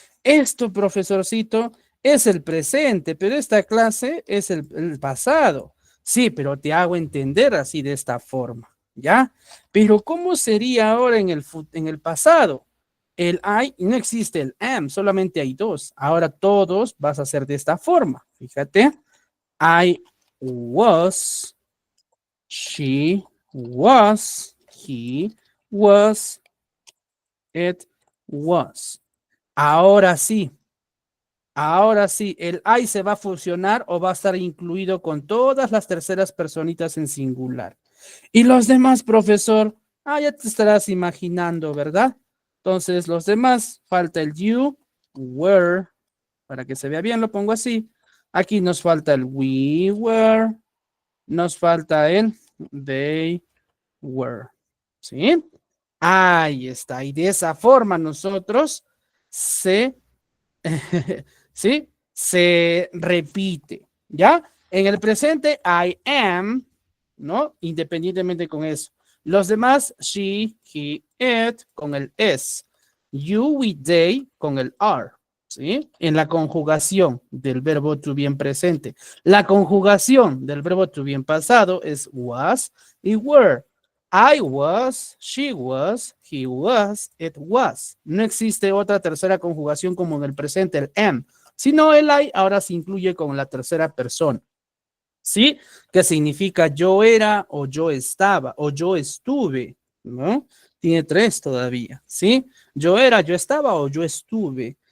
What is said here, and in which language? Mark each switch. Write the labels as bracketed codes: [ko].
[es] Esto, profesorcito, es el presente, pero esta clase es el pasado. Sí, pero te hago entender así de esta forma. ¿Ya? Pero ¿cómo sería ahora en el pasado? El I, no existe el am, solamente hay dos. Ahora todos vas a hacer de esta forma. Fíjate. [en] I was, she was, he was, it was. [es] Ahora sí, el I se va a fusionar o va a estar incluido con todas las terceras personitas en singular. Y los demás, profesor, ya te estarás imaginando, ¿verdad? Entonces, los demás, falta el you, were, para que se vea bien, lo pongo así. Aquí nos falta el [en] we were, [es] nos falta el [en] they were, [es] ¿sí? Ahí está, y de esa forma nosotros ¿sí? Se repite, ¿ya? En el presente, [en] I am, [es] ¿no? Independientemente con eso. Los demás, she, he, it, con el es. You, we, they, con el are, ¿sí? En la conjugación del verbo to be en presente. La conjugación del verbo to be en pasado es was y were. [en] I was, she was, he was, it was. [es] No existe otra tercera conjugación como en el presente, el am. Sino el I ahora se incluye con la tercera persona. ¿Sí? Que significa yo era o yo estaba o yo estuve, ¿no? Tiene tres todavía, ¿sí? Yo era, yo estaba o yo estuve.